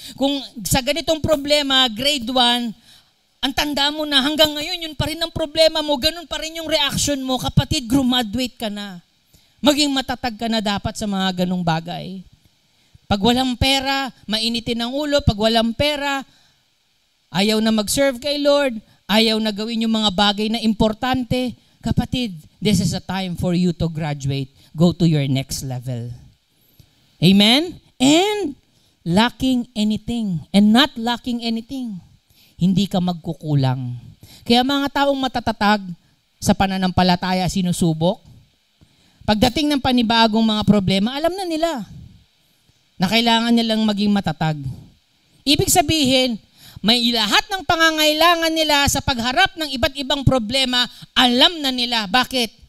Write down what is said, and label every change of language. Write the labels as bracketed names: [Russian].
[Filipino] Kung sa ganitong problema, grade 1, ang tanda mo na hanggang ngayon, yun pa rin ang problema mo, ganun pa rin yung reaction mo, kapatid, graduate ka na. Maging matatag ka na dapat sa mga ganung bagay. Pag walang pera, mainitin ang ulo. Pag walang pera, ayaw na mag-serve kay Lord, ayaw na gawin yung mga bagay na importante. [English] Kapatid, this is a time for you to graduate. Go to your next level. Amen? And lacking anything and not lacking anything. [Filipino] Hindi ka magkukulang. Kaya mga taong matatatag sa pananampalataya sinusubok, pagdating ng panibagong mga problema, alam na nila na kailangan nilang maging matatag. Ibig sabihin, may lahat ng pangangailangan nila sa pagharap ng iba't ibang problema, alam na nila. Bakit?